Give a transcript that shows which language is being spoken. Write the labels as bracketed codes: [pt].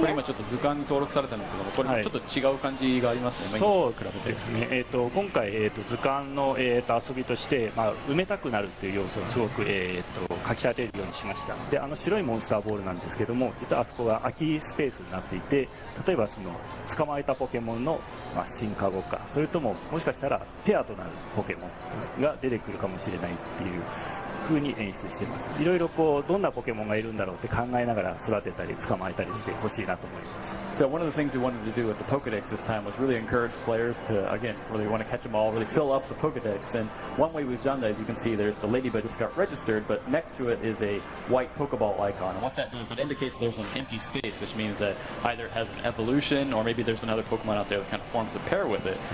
[ja] これ [en] here? [ja] 今ちょっと図鑑に登録されたんですけども、これちょっと違う感じがありますね。そう比べてですね、今回、図鑑の、遊びとして、埋めたくなるっていう要素をすごく、かき立てるようにしました。で、白いモンスターボールなんですけども、実はあそこが空きスペースになっていて、例えばその捕まえたポケモンの、進化後か、それとももしかしたらペアとなるポケモンが出てくるかもしれないっていう風に演出しています。いろいろこうどんなポケモンがいるんだろうって考えながら育てたり捕まえたりしてほしいなと思います。 [en] So one of the things we wanted to do with the Pokedex this time was really encourage players to, again, really want to catch them all, really fill up the Pokedex. And one way we've done that, as you can see, there's the Ladybug just got registered, but next to it is a white Pokeball icon. And what that does, it indicates there's an empty space, which means that either it has an evolution or maybe there's another Pokemon out there that kind of forms a pair with it.